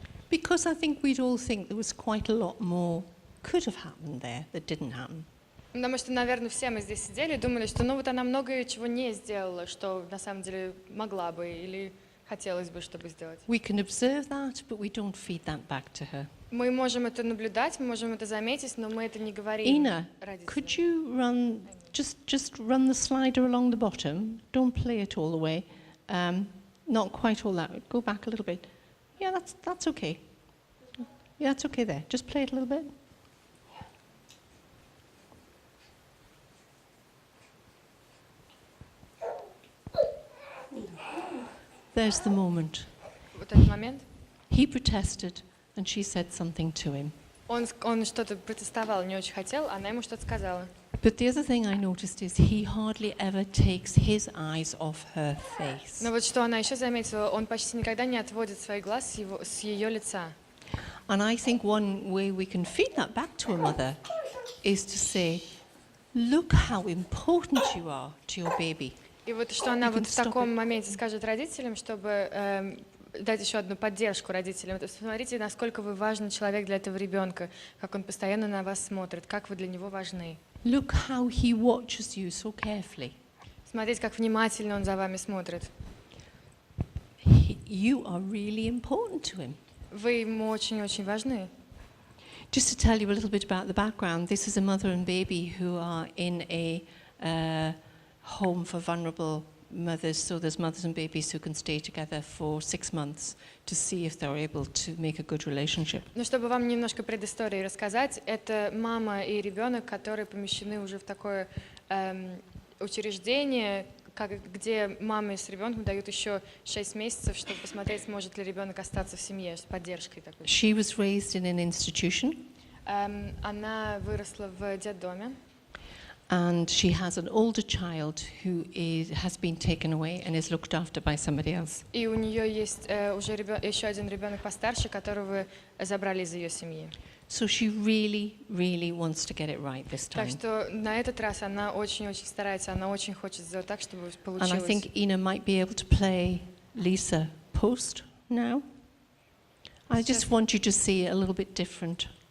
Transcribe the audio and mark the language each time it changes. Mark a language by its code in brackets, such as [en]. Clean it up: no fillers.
[en] Because I think we'd all think there was quite a lot more could have happened there that didn't happen. [ru] Потому что, наверное, все мы здесь сидели и думали, что вот она многое чего не сделала, что на самом деле могла бы или хотелось бы, чтобы сделать. [en] We can observe that, but we don't feed that back to her. [ru] Мы можем это наблюдать, мы можем это заметить, но мы это не говорим [en] Ina, could you run, just run the slider along the bottom? Don't play it all the way. Not quite all that. Go back a little bit. Yeah, that's okay. Yeah, that's okay there. Just play it a little bit. There's the moment. [ru] Вот этот момент. [en] He protested, and she said something to him. [ru] Он что-то протестовал, не очень хотел, она ему что-то сказала. [en] But the other thing I noticed is he hardly ever takes his eyes off her face. [ru] Но вот что она еще заметила, он почти никогда не отводит свои глаз с ее лица. [en] And I think one way we can feed that back to a mother is to say, look how important you are to your baby. [ru] И вот что она вот в таком моменте скажет родителям, чтобы дать еще одну поддержку родителям. Посмотрите, насколько вы важный человек для этого ребенка, как он постоянно на вас смотрит, как вы для него важны. [en] Look how he watches you so carefully. [ru] Смотрите, как внимательно он за вами смотрит. [en] You are really important to him. [ru] Вы ему очень-очень важны. [en] Just to tell you a little bit about the background, this is a mother and baby who are in a home for vulnerable mothers, so there's mothers and babies who can stay together for 6 months to see if they're able to make a good relationship. [ru] Ну, чтобы вам немножко предыстории рассказать, это мама и ребенок, которые помещены уже в такое учреждение, где мамы с ребенком дают еще 6 месяцев, чтобы посмотреть, сможет ли ребенок остаться в семье с поддержкой такой. [en] She was raised in an institution. [ru] Она выросла в детдоме. [en] And she has an older child who has been taken away and is looked after by somebody else. [ru] И у нее есть уже еще один ребенок постарше, которого забрали из ее семьи. [en] So she really, really wants to get it right this time. [ru] Так что на этот раз она очень-очень старается, она очень хочет сделать так, чтобы получилось. [en] And I think Ina might be able to play Lisa post now. I just want you to see it a little bit different.